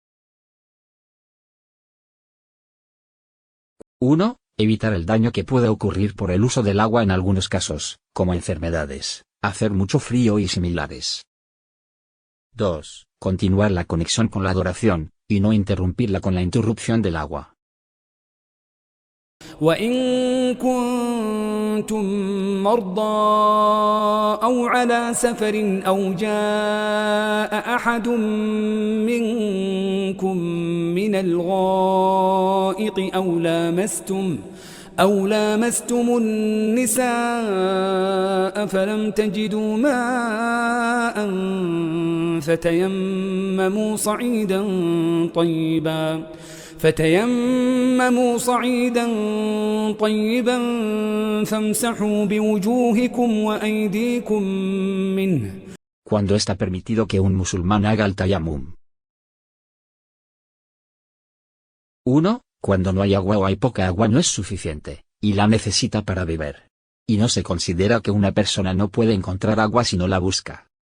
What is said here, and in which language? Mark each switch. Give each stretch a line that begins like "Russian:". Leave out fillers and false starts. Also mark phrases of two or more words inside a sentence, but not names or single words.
Spanish: 1. Evitar el daño que puede ocurrir por el uso del agua en algunos casos, como enfermedades, hacer mucho frío y similares. 2. Continuar la conexión con la adoración, y no interrumpirla con la interrupción del agua.
Arabic: وإن كنتم مرضى أو على سفر أو جاء أحد منكم من الغائط أو لامستم النساء فلم تجدوا ماء فتيمموا صعيدا طيبا فامسحوا بوجوهكم وأيديكم منه.
Spanish: ¿Cuándo está permitido que un musulmán haga el tayammum? 1. Cuando no hay agua o hay poca agua no es suficiente, y la necesita para beber. Y no se considera que una persona no puede encontrar agua si no la busca.